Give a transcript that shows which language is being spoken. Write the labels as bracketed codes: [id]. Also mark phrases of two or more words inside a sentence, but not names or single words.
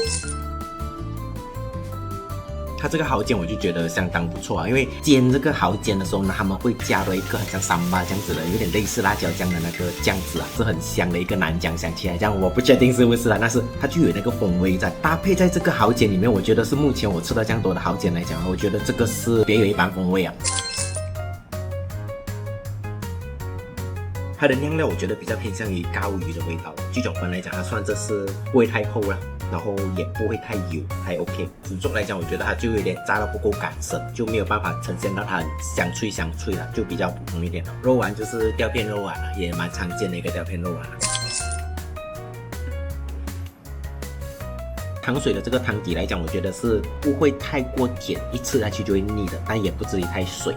[zh] 它這個蠔煎我就覺得相當不錯啊，因為煎這個蠔煎的時候呢，他們會加了一個很像三巴這樣子的，有點類似辣椒醬的那個醬汁啊，是很香的一個南薑香氣來講，我不確定是不是啦，但是它就有那個風味在，搭配在這個蠔煎裡面，我覺得是目前我吃到這樣多的蠔煎來講，我覺得這個是別有一番風味啊。它的釀料我覺得比較偏向於膏魚的味道，豬腳粉來講，它算這是不會太厚啦。然後也不會太油，還 OK。煮粥來講，我覺得它就有點炸到不夠乾身，就沒有辦法呈現到它很香脆了，就比較普通一點了。肉丸就是吊片肉丸了，也蠻常見的一個吊片肉丸了。糖水的這個湯底來講，我覺得是不會太過甜，一吃下去就會膩的，但也不至於太水。